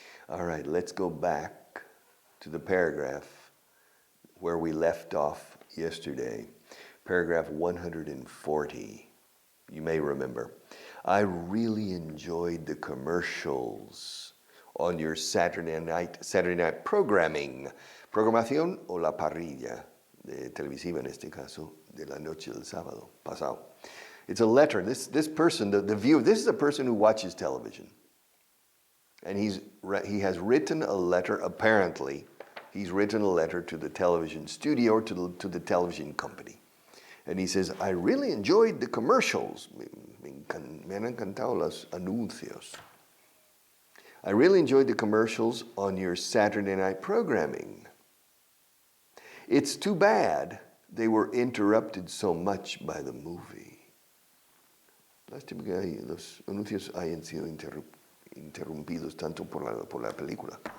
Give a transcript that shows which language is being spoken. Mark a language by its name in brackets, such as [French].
[English] All right, let's go back to the paragraph where we left off yesterday. Paragraph 140. You may remember. I really enjoyed the commercials on your Saturday night programming. [Spanish] Programación o la parrilla televisiva en este caso de la noche del sábado pasado. [English] It's a letter. This person, the viewer, this is a person who watches television. And he has written a letter, apparently, he's written a letter to the television studio or to the television company. And he says, I really enjoyed the commercials. [Spanish] Me han encantado los anuncios. [English] I really enjoyed the commercials on your Saturday night programming. It's too bad they were interrupted so much by the movie. [Spanish] Lástima que los anuncios hayan sido interrumpidos tanto por la película.